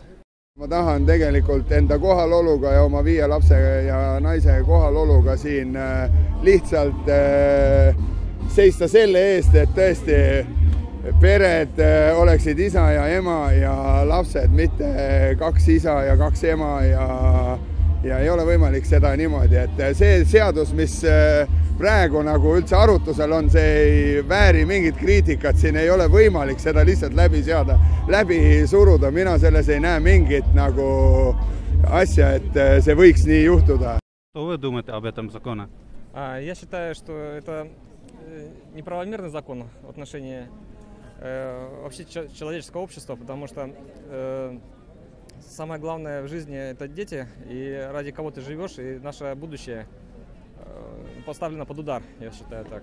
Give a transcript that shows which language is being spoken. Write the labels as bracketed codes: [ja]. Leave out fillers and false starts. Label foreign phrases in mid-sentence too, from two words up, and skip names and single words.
[et] Ma tahan tegelikult enda kohaloluga ja oma 5 lapse ja naise kohaloluga siin lihtsalt seista selle eest, et tõesti pered oleksid isa ja ema ja lapsed, mitte 2 isa ja 2 ema ja ei ole võimalik seda niimoodi, et see seadus, mis praegu nagu üldse arutusel on, see ei vääri mingit kriitikat, siin ei ole võimalik seda lihtsalt läbi suruda. Mina selles ei näe mingit nagu asja, et see võiks nii juhtuda. [ru] Что вы думаете об этом законе? Я считаю, что это неправомерный закон в отношении вообще человеческого общества, потому что самое главное в жизни – это дети, и ради кого ты живешь, и наше будущее поставлено под удар, я считаю так.